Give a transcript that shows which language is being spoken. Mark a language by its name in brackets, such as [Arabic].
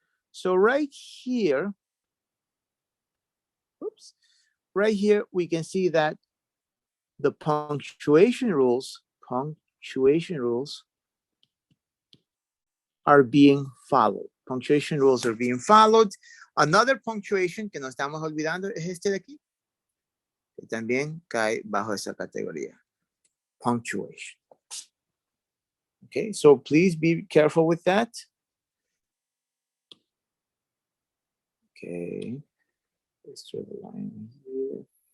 [English] So right here, oops, right here, we can see that the punctuation rules are being followed. Punctuation rules are being followed. Another punctuation [Spanish] que nos estamos olvidando es este de aquí, que también cae bajo esa categoría. [English] Punctuation. Okay, so please be careful with that. Okay, let's draw the line here.